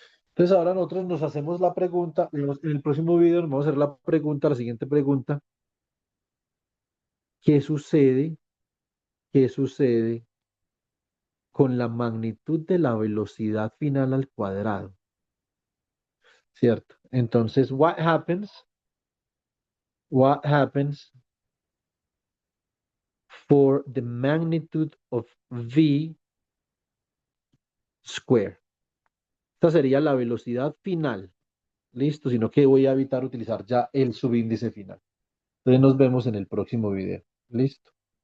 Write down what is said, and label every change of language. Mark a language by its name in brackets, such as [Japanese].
[Spanish] Entonces ahora nosotros nos hacemos la pregunta, en el próximo video nos vamos a hacer la pregunta, la siguiente pregunta, ¿qué sucede? ¿Qué sucede con la magnitud de la velocidad final al cuadrado? ¿Cierto? [English] Entonces, what happens for the magnitude of v square? [Spanish] Esta sería la velocidad final. Listo, sino que voy a evitar utilizar ya el subíndice final. Entonces nos vemos en el próximo video. Listo.